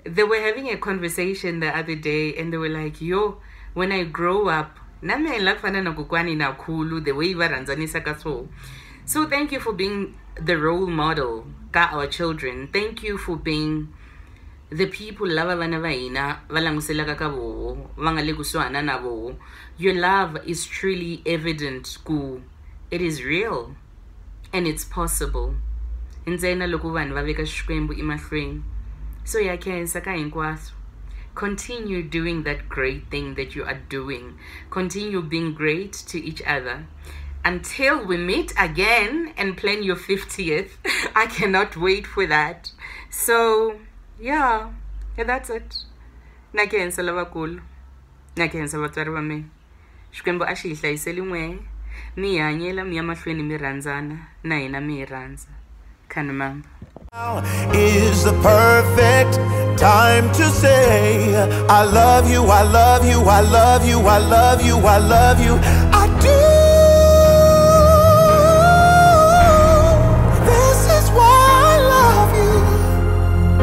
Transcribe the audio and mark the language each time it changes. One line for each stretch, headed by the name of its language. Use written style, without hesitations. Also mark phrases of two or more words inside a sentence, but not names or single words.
English: They were having a conversation the other day and they were like, yo, when I grow up, the way so thank you for being the role model ka our children. Thank you for being the people
Tsonga: lava vana va hina va languselaka ka voho va nga le kusuhana na voho.
English: Your love is truly evident ku it is real and it's possible.
Tsonga: Ntsena loko vanhu va veka xikwembu emahlweni. So ya khensa ka hinkwaswo.
English: Continue doing that great thing that you are doing. Continue being great to each other. Until we meet again and plan your 50th. I cannot wait for that. So, yeah, that's it.
Tsonga: Nakhensa lavakulu. Nakhensa vatswari va mina. Xikwembu a xi hi hlayiseli n'we. Mi hanyela mi ya mahlweni mi rhandzana na hina mi hi rhandza. Khanimamba.
English: Now is the perfect time to say I love you, I love you, I love you, I love you, I love you, I do. This is why I love you.